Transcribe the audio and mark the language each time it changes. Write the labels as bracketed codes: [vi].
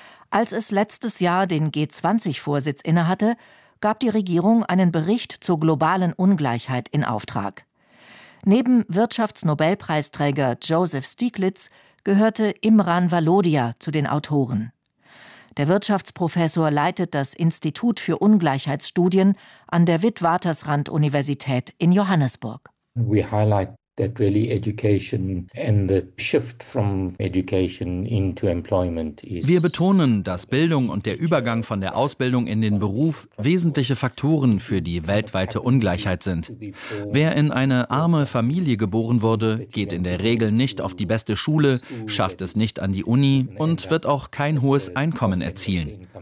[de] Als es letztes Jahr den G20-Vorsitz innehatte, gab die Regierung einen Bericht zur globalen Ungleichheit in Auftrag. Neben Wirtschaftsnobelpreisträger Joseph Stiglitz gehörte Imran Walodia zu den Autoren. Der Wirtschaftsprofessor leitet das Institut für Ungleichheitsstudien an der Witwatersrand-Universität in Johannesburg. [en] We highlight that really education and the shift from education into employment is. [de] Wir betonen, dass Bildung und der Übergang von der Ausbildung in den Beruf wesentliche Faktoren für die weltweite Ungleichheit sind. Wer in eine arme Familie geboren wurde, geht in der Regel nicht auf die beste Schule, schafft es nicht an die Uni und wird auch kein hohes Einkommen erzielen.